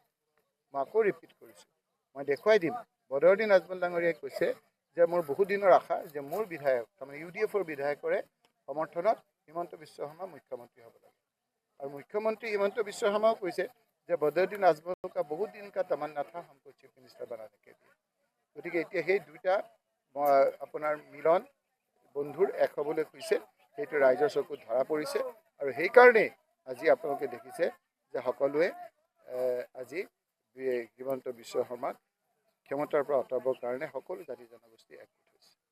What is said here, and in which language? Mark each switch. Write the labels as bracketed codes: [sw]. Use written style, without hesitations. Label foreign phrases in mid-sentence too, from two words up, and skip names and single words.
[as] মই আকৌ ৰিপিট কৰিছোঁ, মই দেখুৱাই দিম। বদৰুদ্দিন আজমল ডাঙৰীয়াই কৈছে যে মোৰ বহুত দিনৰ আশা যে মোৰ বিধায়ক, তাৰমানে UDFৰ বিধায়কৰে সমৰ্থনত হিমন্ত বিশ্ব শৰ্মা মুখ্যমন্ত্ৰী হ'ব লাগে। আৰু মুখ্যমন্ত্ৰী হিমন্ত বিশ্ব শৰ্মাও কৈছে যে [hi] बदरुद्दीन आजमल का बहुत दिन का तमन्ना था हमको [en] chief minister [hi] बनाने के लिए। [as] গতিকে এতিয়া সেই দুইটা আপোনাৰ মিলন বন্ধুৰ এক হ'বলৈ খুজিছে, সেইটো ৰাইজৰ চকুত ধৰা পৰিছে। আৰু সেইকাৰণেই আজি আপোনালোকে দেখিছে যে সকলোৱে আজি হিমন্ত বিশ্ব শৰ্মাক ক্ষমতাৰ পৰা আঁতৰাবৰ কাৰণে সকলো জাতি জনগোষ্ঠী একগোট হৈছে।